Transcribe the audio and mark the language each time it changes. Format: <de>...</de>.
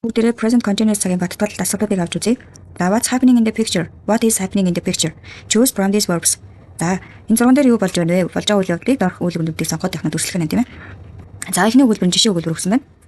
<mn>бүгдээрээ present continuous цагийн баттгал асуултуудыг авч үзье.</mn> <en>За what's happening in the picture? What is happening in the picture? Choose from these verbs.</en> <mn>За энэ 6 дээр юу болж байна вэ? Болж байгаа үйл явдлыг дорх үйл өгүүлбэрийг сонгоод явах нь дүрслэх нь тийм ээ. За эхний өгүүлбэр нь жишээ өгүүлбэр өгсөн байна.</mn>